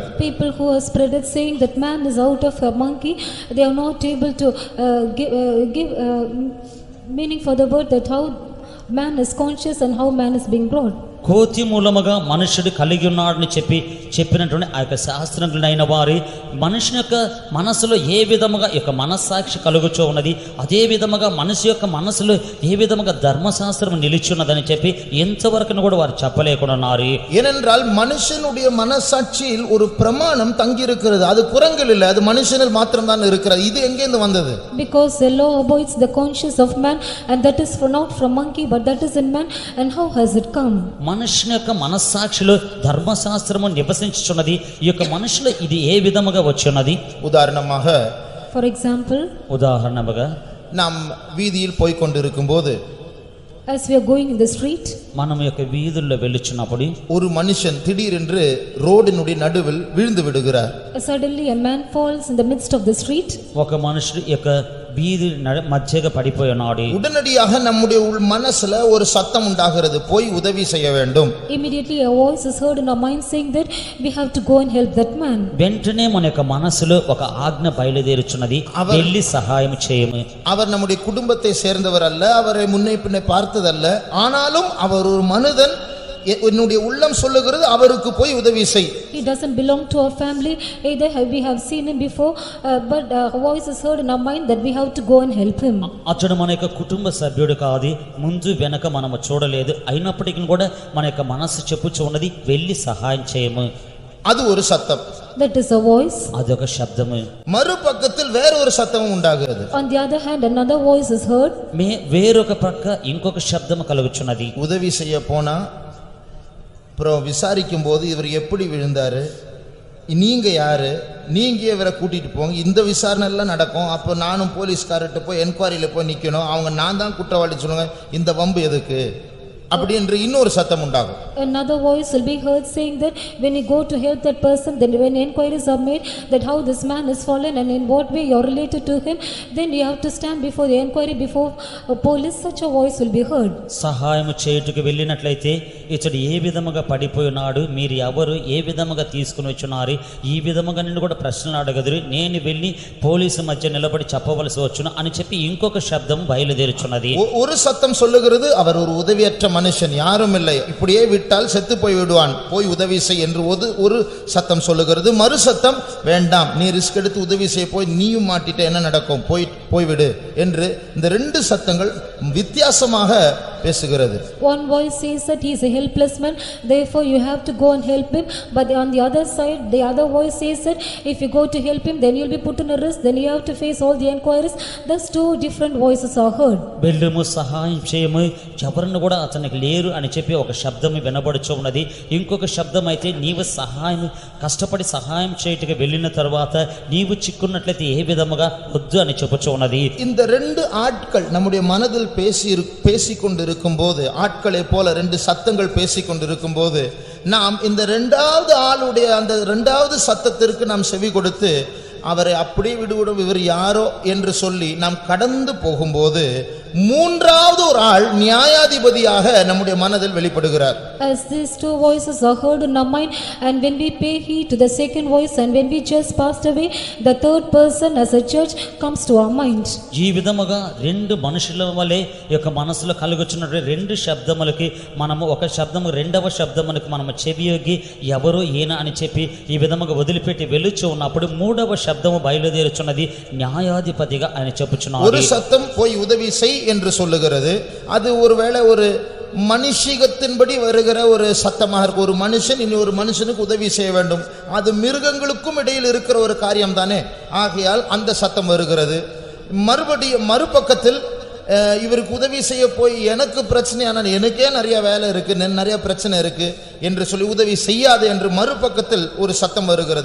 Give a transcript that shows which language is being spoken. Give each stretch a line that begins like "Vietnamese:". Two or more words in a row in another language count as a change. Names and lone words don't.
English: People who are spreaded saying that man is out of a monkey, they are not able to give meaning for the word that how man is conscious and how man is being brought.
Telugu: కోతి మూలముగా మనుషుడు కలిగి ఉన్నాడని చెప్పినటువంటి ఆ యొక్క శాస్త్రజ్ఞులైన వారి మనుషుని యొక్క మనసులో ఏ విధముగా యొక్క మనస్సాక్షి కలుగుచో ఉన్నది, అదే విధముగా మనిషి యొక్క మనసులో ఏ విధముగా ధర్మశాస్త్రం నిలిచున్నదని చెప్పి ఎంతవరకు కూడా వారు చెప్పలేకున్నారు.
Tamil: ஏனென்றால் மனுஷனுடைய மனசாட்சியில் ஒரு பிரமாணம் தங்கி இருக்கிறது. அது குரங்கில் இல்லை, அது மனுஷனில் மாத்திரம் தான் இருக்கிறது. இது எங்கேருந்து வந்தது?
English: Because the law abides the conscience of man, and that is not from monkey but that is in man. And how has it come?
Telugu: మనుషుని యొక్క మనస్సాక్షిలో ధర్మశాస్త్రము నివసించుచున్నది. ఈ యొక్క మనుషులు ఇది ఏ విధముగా వచ్చున్నది?
Tamil: உதாரணமாக,
English: For example,
Telugu: ఉదాహరణగా
Tamil: நாம் வீதியில் போய் கொண்டிருக்கும் போது
English: as we are going in the street,
Telugu: మనం యొక్క వీధుల్లో వెళ్ళుచున్నప్పుడు
Tamil: ஒரு மனுஷன் திடீரென்று ரோடினுடைய நடுவில் விழுந்து விடுகிறார்.
English: suddenly a man falls in the midst of the street.
Telugu: ఒక మనుషుడు యొక్క వీధి మధ్యగా పడిపోయినాడు.
Tamil: உடனடியாக நம்முடைய மனசுல ஒரு சத்தம் உண்டாகிறது, போய் உதவி செய்ய வேண்டும்.
English: Immediately a voice is heard in our mind saying that we have to go and help that man.
Telugu: వెంటనే మన యొక్క మనసులో ఒక ఆజ్ఞ బయలుదేరుచున్నది, వెళ్ళి సహాయం చేయము.
Tamil: அவர் நம்முடைய குடும்பத்தை சேர்ந்தவர் அல்ல, அவரை முன்னே பின்னே பார்த்ததல்ல, ஆனாலும் அவர் ஒரு மனிதன். என்னுடைய உள்ளம் சொல்லுகிறது அவருக்கு போய் உதவி செய்.
English: He doesn't belong to our family, either we have seen him before, but a voice is heard in our mind that we have to go and help him.
Telugu: అతడు మన యొక్క కుటుంబ సభ్యుడు కాదు, ముందు వెనక మనము చూడలేదు, అయినప్పటికీ కూడా మన యొక్క మనసు చెప్పుచు ఉన్నది, వెళ్ళి సహాయం చేయము.
Tamil: அது ஒரு சத்தம்.
English: That is a voice.
Telugu: అదొక శబ్దము.
Tamil: மறுபக்கத்தில் வேற ஒரு சத்தமும் உண்டாகிறது.
English: On the other hand, another voice is heard.
Telugu: వేరొక పక్క ఇంకొక శబ్దము కలుగుచున్నది.
Tamil: உதவி செய்ய போனா அப்புறம் விசாரிக்கும் போது இவர் எப்படி விழுந்தாரு, நீங்க யாரு, நீங்க இவரை கூட்டிட்டு போங்க, இந்த விசாரணை எல்லாம் நடக்கும். அப்போ நானும் போலீஸ்கார்ட்ட போய் என்கொயரியில போய் நிக்கணும், அவங்க நான் தான் குற்றவாளி சொல்லுங்க, இந்த வம்பு எதுக்கு? அப்படி என்று இன்னொரு சத்தம் உண்டாகும்.
English: Another voice will be heard saying that when you go to help that person, then when inquiries are made that how this man is fallen and in what way you are related to him, then you have to stand before the inquiry before police. Such a voice will be heard.
Telugu: సహాయం చేయుటకు వెళ్ళినట్లయితే ఇతడు ఏ విధముగా పడిపోయినాడు, మీరు ఎవరు, ఏ విధముగా తీసుకుని వచ్చున్నారు, ఈ విధముగా నిన్ను కూడా ప్రశ్నలు అడగదురు, నేను వెళ్ళి పోలీసు మధ్య నిలబడి చెప్పవలసి వచ్చును అని చెప్పి ఇంకొక శబ్దం బయలుదేరుచున్నది.
Tamil: ஒரு சத்தம் சொல்லுகிறது அவர் ஒரு உதவியற்ற மனுஷன், யாரும் இல்லை, இப்படியே விட்டால் செத்து போய் விடுவான், போய் உதவி செய் என்று ஒரு சத்தம் சொல்லுகிறது. மறு சத்தம் வேண்டாம், நீ ரிஸ்க் எடுத்து உதவி செய்ய போய் நீயும் மாட்டிட்ட என்ன நடக்கும், போய்விடு என்று இந்த ரெண்டு சத்தங்கள் வித்தியாசமாக பேசுகிறது.
English: One voice says that he is a helpless man, therefore you have to go and help him, but on the other side the other voice says that if you go to help him then you will be put in a risk, then you have to face all the inquiries. Thus two different voices are heard.
Telugu: వెళ్ళుము సహాయం చేయము, ఎవరిని కూడా అతనికి లేరు అని చెప్పి ఒక శబ్దం వినబడుచు ఉన్నది. ఇంకొక శబ్దం అయితే నీవు సహాయం కష్టపడి సహాయం చేయుటకు వెళ్ళిన తర్వాత నీవు చిక్కున్నట్లయితే ఏ విధముగా వద్దు అని చెప్పుచు ఉన్నది.
Tamil: இந்த ரெண்டு ஆட்கள் நம்முடைய மனதில் பேசிக்கொண்டிருக்கும் போது, ஆட்களை போல ரெண்டு சத்தங்கள் பேசிக்கொண்டிருக்கும் போது, நாம் இந்த இரண்டாவது ஆளுடைய அந்த இரண்டாவது சத்தத்திற்கு நாம் செவி கொடுத்து அவரை அப்படியே விடுவிடும், இவர் யாரோ என்று சொல்லி நாம் கடந்து போகும்போது மூன்றாவது ஒரு ஆள் நியாயாதிபதியாக நம்முடைய மனதில் வெளிப்படுகிறார்.
English: As these two voices are heard in our mind, and when we pay heed to the second voice, and when we just passed away, the third person as a judge comes to our mind.
Telugu: ఈ విధముగా రెండు మనుషుల వలె యొక్క మనసులో కలుగుచున్న రెండు శబ్దములకి మనము ఒక శబ్దము రెండవ శబ్దమునికి మనము చెవియొగ్గి ఎవరు ఈయన అని చెప్పి ఈ విధముగా వదిలిపెట్టి వెలుచు ఉన్నప్పుడు మూడవ శబ్దము బయలుదేరుచున్నది, న్యాయాధిపతిగా ఆయన చెప్పుచున్నారు.
Tamil: ஒரு சத்தம் போய் உதவி செய் என்று சொல்லுகிறது. அது ஒருவேளை ஒரு மனுஷிகத்தின்படி வருகிற ஒரு சத்தமாக இருக்கும். ஒரு மனுஷன் இனி ஒரு மனுஷனுக்கு உதவி செய்ய வேண்டும், அது மிருகங்களுக்கும் இடையில் இருக்கிற ஒரு காரியம் தானே, ஆகையால் அந்த சத்தம் வருகிறது. மறுபக்கத்தில் இவருக்கு உதவி செய்ய போய் எனக்கு பிரச்சனையான, எனக்கே நிறைய வேலை இருக்கு, நிறைய பிரச்சனை இருக்கு என்று சொல்லி உதவி செய்யாது என்று மறுபக்கத்தில் ஒரு சத்தம் வருகிறது.